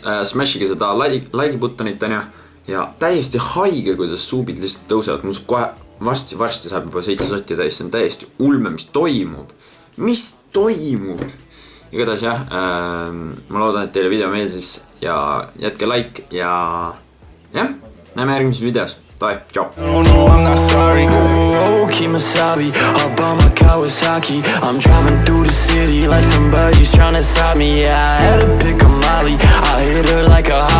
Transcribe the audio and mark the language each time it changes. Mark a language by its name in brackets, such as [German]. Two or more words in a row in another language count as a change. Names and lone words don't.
[Estonian] Smashige seda like buttonit ja täiesti haige, kuidas suubid lihtsalt tõusevad. Mul saab kohe varsti saab juba 7 sotti täis. See on täiesti ulme, mis toimub. Mis toimub? Igatahes jah, ma loodan, et teile video meeldis ja jätke like ja jah, näeme järgmises videos. [English] Bye, ciao. Oh no, I'm not sorry. Oh, Kimasabi, up on my Kawasaki. I'm driving through the city like somebody's trying to stop me. Yeah, I had to pick a Molly. I hit her like a